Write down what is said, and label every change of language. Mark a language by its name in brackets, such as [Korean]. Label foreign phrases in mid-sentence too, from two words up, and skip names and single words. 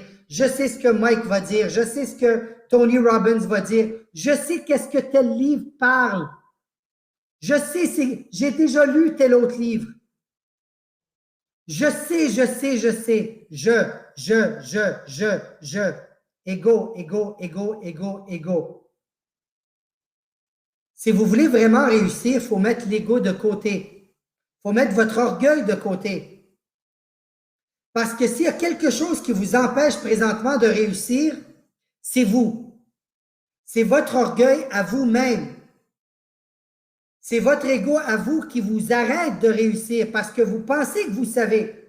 [French] Je sais ce que Mike va dire. Je sais ce que Tony Robbins va dire. Je sais qu'est-ce que tel livre parle. Je sais, j'ai déjà lu tel autre livre. Je sais. Je. Ego, ego, ego, ego, ego. Si vous voulez vraiment réussir, il faut mettre l'ego de côté. Il faut mettre votre orgueil de côté. Parce que s'il y a quelque chose qui vous empêche présentement de réussir, c'est vous. C'est votre orgueil à vous-même. C'est votre ego à vous qui vous arrête de réussir parce que vous pensez que vous savez.